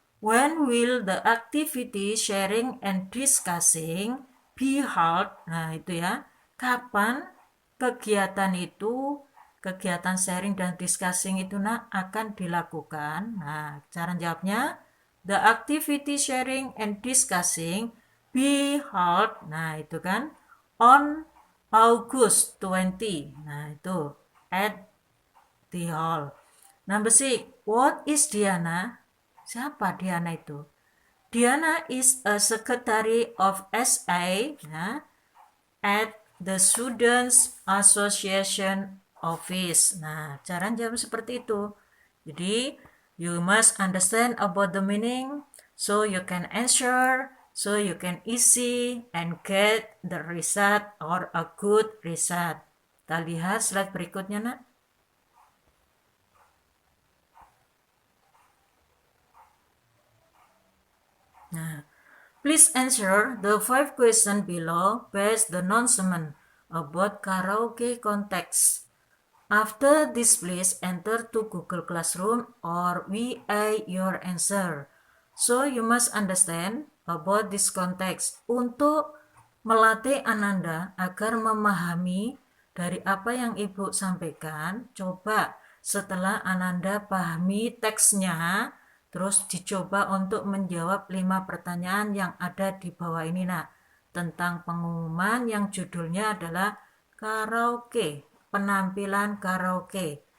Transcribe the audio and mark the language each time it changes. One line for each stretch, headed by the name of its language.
English: When will the activity sharing and discussing be held?
Indonesian: Nah itu ya, kapan kegiatan itu, kegiatan sharing dan discussing itu akan dilakukan?
English: Nah,
Indonesian: cara jawabnya,
English: the activity sharing and discussing be held.
Indonesian: Nah itu kan,
English: on August 20.
Indonesian: Nah itu,
English: at the hall. Number 6, what is Diana?
Indonesian: Siapa Diana itu?
English: Diana is a secretary of SA at the Students Association Office.
Indonesian: Nah, cara jawab seperti itu.
English: Jadi, you must understand about the meaning so you can answer, so you can easy and get the result or a good result.
Indonesian: Kita lihat slide berikutnya, nak.
English: Nah, please answer the 5 questions below based the announcement about karaoke context. After this, please enter to Google Classroom or VA your answer. So you must understand about this context.
Indonesian: Untuk melatih Ananda agar memahami dari apa yang Ibu sampaikan, coba setelah Ananda pahami teksnya, terus dicoba untuk menjawab 5 pertanyaan yang ada di bawah ini, nak, tentang pengumuman yang judulnya adalah karaoke, penampilan karaoke.